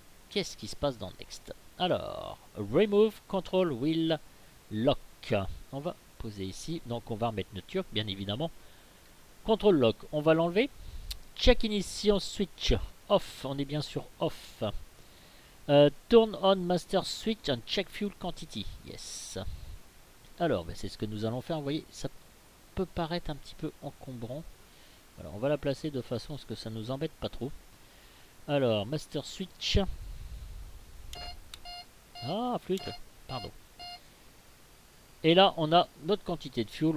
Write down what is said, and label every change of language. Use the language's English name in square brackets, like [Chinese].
[French] Qu'est-ce qui se passe dans Next? Alors, [English] Remove Control Wheel Lock. [French] On va poser ici. Donc on va remettre notre turc, bien évidemment. Control Lock, on va l'enlever. [English] Check Ignition Switch Off, [French] on est bien sur Off. [English] Turn on Master Switch and check Fuel Quantity. Yes. [French] Alors, c'est ce que nous allons faire. Vous voyez, ça peut paraître un petit peu encombrant. Alors, on va la placer de façon à ce que ça nous embête pas trop. Alors, Master Switch. Ah, flûte. Pardon. Et là, on a notre quantité de fuel.